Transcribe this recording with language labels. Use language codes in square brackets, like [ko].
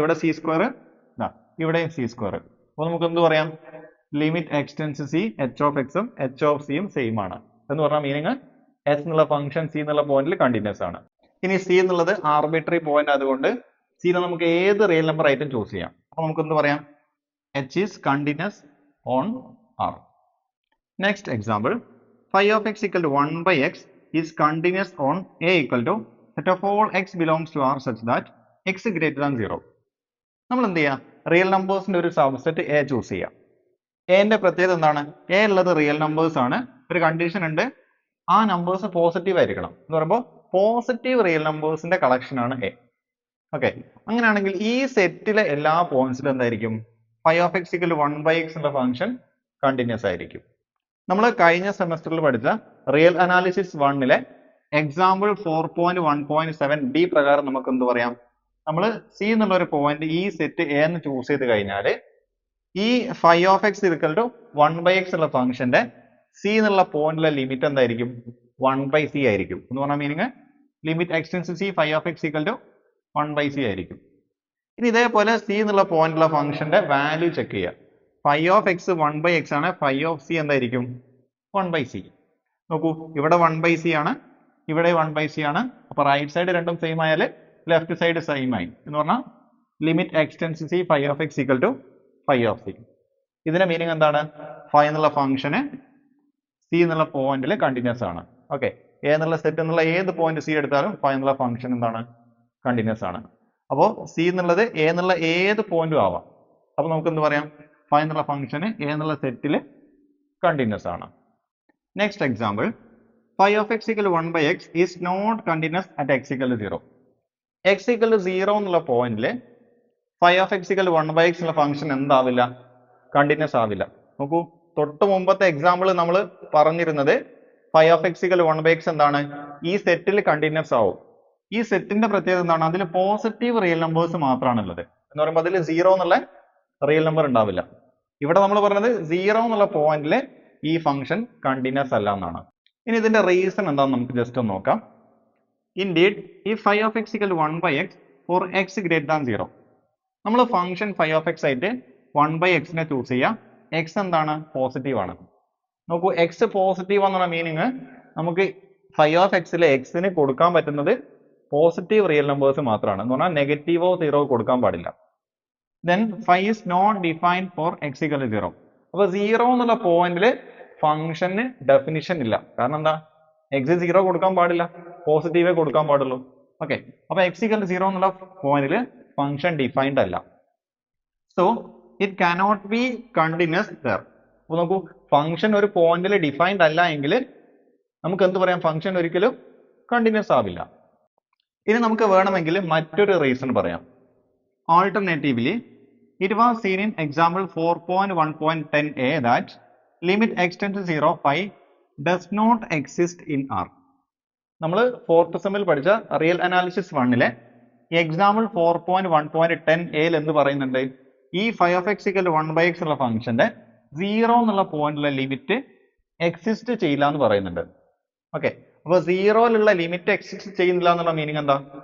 [ml] ഇവിടെ C square, ഇവിടെയും C square. അപ്പൊ നമുക്ക് എന്ത് പറയാം? Limit X tends to C H of എക്സും എച്ച് ഓഫ് സിയും സെയിം ആണ് എന്ന് പറഞ്ഞാൽ മീനിങ് എസ് എന്നുള്ള ഫംഗ്ഷൻ സി എന്നുള്ള പോയിന്റിൽ കണ്ടിന്യൂസ് ആണ്. ഇനി സി എന്നുള്ളത് ആർബിട്രറി പോയിന്റ് ആയതുകൊണ്ട് സിനെ നമുക്ക് ഏത് റിയൽ നമ്പർ ആയിട്ടും ചൂസ് ചെയ്യാം. അപ്പൊ നമുക്ക് എന്ത് പറയാം? [en] H is continuous on R. Next example, phi of x equal to 1 by x is continuous on a equal to set of all x belongs to R such that x greater than 0. [ml] നമ്മൾ എന്ത് ചെയ്യാം? Real നമ്പേഴ്സിന്റെ ഒരു subset A choose ചെയ്യാം. എന്റെ പ്രത്യേകത എന്താണ്? A ഉള്ളത് real numbers ആണ്. ഒരു കണ്ടീഷൻ ഉണ്ട്, ആ നമ്പേഴ്സ് പോസിറ്റീവ് ആയിരിക്കണം. എന്ന് പറയുമ്പോൾ പോസിറ്റീവ് റിയൽ നമ്പേഴ്സിന്റെ കളക്ഷൻ ആണ് എ. ഓക്കെ, അങ്ങനെയാണെങ്കിൽ ഈ സെറ്റിലെ എല്ലാ പോയിന്റ്സിലും എന്തായിരിക്കും? [en] phi of x equal to 1 by x എന്ന function continuous ആയിരിക്കും. [ml] നമ്മൾ കഴിഞ്ഞ സെമസ്റ്ററിൽ പഠിച്ച റിയൽ അനാലിസിസ് 1-ലെ എക്സാമ്പിൾ 4.1.7 ഡി പ്രകാരം നമുക്ക് എന്ത് പറയാം? നമ്മൾ സി എന്നുള്ള ഒരു പോയിന്റ് ഈ സെറ്റ് എ എന്ന് ചൂസ് ചെയ്ത് കഴിഞ്ഞാൽ ഈ phi of x equal to 1 by x ഉള്ള ഫംഗ്ഷന്റെ സി എന്നുള്ള പോയിന്റിലെ ലിമിറ്റ് എന്തായിരിക്കും? 1 by c ആയിരിക്കും. എന്ന് പറഞ്ഞാൽ [en] Meaning limit x tends to c phi of x equal to 1 by c ആയിരിക്കും. [ml] ഇനി ഇതേപോലെ സി എന്നുള്ള പോയിന്റിലുള്ള ഫംഗ്ഷന്റെ വാല്യൂ ചെക്ക് ചെയ്യുക. [en] phi of x 1 by x ആണ്, phi of c എന്തായിരിക്കും? 1 by c. [ml] നോക്കൂ, ഇവിടെ 1 by c ആണ്, ഇവിടെ 1 by c ആണ്. അപ്പൊ റൈറ്റ് സൈഡ് രണ്ടും സെയിം ആയാൽ ലെഫ്റ്റ് സൈഡ് സെയിം ആയി. എന്ന് പറഞ്ഞാൽ [en] Limit x tends to c phi of x equal to phi of c. [ml] ഇതിന്റെ മീനിങ് എന്താണ്? phi എന്നുള്ള ഫംഗ്ഷന് സി എന്നുള്ള പോയിന്റിൽ കണ്ടിന്യൂസ് ആണ്. ഓക്കെ, എ എന്നുള്ള സെറ്റ് എന്നുള്ള ഏത് പോയിന്റ് സി എടുത്താലും phi എന്നുള്ള ഫംഗ്ഷൻ എന്താണ്? കണ്ടിന്യൂസ് ആണ്. അപ്പോൾ സി എന്നുള്ളത് എ എന്നുള്ള ഏത് പോയിന്റും ആവാം. അപ്പൊ നമുക്ക് എന്ത് പറയാം? phi എന്നുള്ള ഫംഗ്ഷന് എ എന്നുള്ള സെറ്റിൽ കണ്ടിന്യൂസ് ആണ്. [en] Next example, phi of x equal to 1 by x is not continuous at x equal to 0. x equal to 0 എന്നുള്ള പോയിന്റിൽ phi of x equal to 1 by x എന്നുള്ള function എന്താവില്ല? [ml] കണ്ടിന്യൂസ് ആവില്ല. നോക്കൂ, തൊട്ട് മുമ്പത്തെ എക്സാമ്പിൾ നമ്മൾ പറഞ്ഞിരുന്നത് [en] phi of x equal to 1 by x എന്താണ്? [ml] ഈ സെറ്റിൽ കണ്ടിന്യൂസ് ആവും. ഈ സെറ്റിന്റെ പ്രത്യേകത എന്താണ്? അതിൽ പോസിറ്റീവ് റിയൽ നമ്പേഴ്സ് മാത്രമാണ് ഉള്ളത്. എന്ന് പറയുമ്പോൾ അതിൽ 0 എന്നുള്ള റിയൽ നമ്പർ ഉണ്ടാവില്ല. ഇവിടെ നമ്മൾ പറഞ്ഞത് 0 എന്നുള്ള പോയിന്റിൽ ഈ ഫംഗ്ഷൻ കണ്ടിന്യൂസ് അല്ല എന്നാണ്. ഇനി ഇതിന്റെ റീസൺ എന്താണെന്ന് നമുക്ക് ജസ്റ്റ് ഒന്ന് നോക്കാം. [en] indeed if phi of x equal to 1 by x for x greater than 0, [ml] നമ്മൾ ഫംഗ്ഷൻ [en] phi of x ആയിട്ട് 1 by x നെ choose ചെയ്യാം. [ml] x എന്താണ്? പോസിറ്റീവ് ആണ്. നോക്കൂ, x പോസിറ്റീവ് എന്നുള്ള മീനിങ് നമുക്ക് phi of x ലെ x ന് കൊടുക്കാൻ പറ്റുന്നത് പോസിറ്റീവ് റിയൽ നമ്പേഴ്സ് മാത്രമാണ്. എന്ന് പറഞ്ഞാൽ നെഗറ്റീവോ സീറോ കൊടുക്കാൻ പാടില്ല. [en] then phi is not defined for x equal to 0. [ml] അപ്പൊ 0 എന്നുള്ള പോയിന്റിൽ ഫംഗ്ഷന് ഡെഫിനിഷൻ ഇല്ല. കാരണം എന്താ? x 0 കൊടുക്കാൻ പാടില്ല, പോസിറ്റീവേ കൊടുക്കാൻ പാടുള്ളൂ. ഓക്കെ, അപ്പൊ x equal to 0 എന്നുള്ള പോയിന്റിൽ ഫംഗ്ഷൻ ഡിഫൈൻഡ് അല്ല. [en] So it cannot be continuous there. [ml] അപ്പൊ നോക്കൂ, ഫംഗ്ഷൻ ഒരു പോയിന്റിൽ ഡിഫൈൻഡ് അല്ല എങ്കിൽ നമുക്ക് എന്ത് പറയാം? ഫംഗ്ഷൻ ഒരിക്കലും കണ്ടിന്യൂസ് ആവില്ല. ഇനി നമുക്ക് വേണമെങ്കിൽ മറ്റൊരു റീസൺ പറയാം. [en] Alternatively, it was seen in example 4.1.10a that limit x tends to 0 phi does not exist in R. [ml] നമ്മൾ 4th സെമ്മിൽ പഠിച്ച റിയൽ അനാലിസിസ് 1-ലെ എക്സാമ്പിൾ 4.1.10a എന്ന് പറയുന്നുണ്ട് ഈ phi of x equal to 1 by x ഉള്ള ഫംഗ്ഷന്റെ 0 എന്നുള്ള പോയിന്റിലെ ലിമിറ്റ് എക്സിസ്റ്റ് ചെയ്യില്ല എന്ന് പറയുന്നുണ്ട്. ഓക്കെ, അപ്പൊ 0യിലുള്ള ലിമിറ്റ് എക്സിസ്റ്റ് ചെയ്യുന്നില്ല എന്നുള്ള മീനിങ് എന്താ?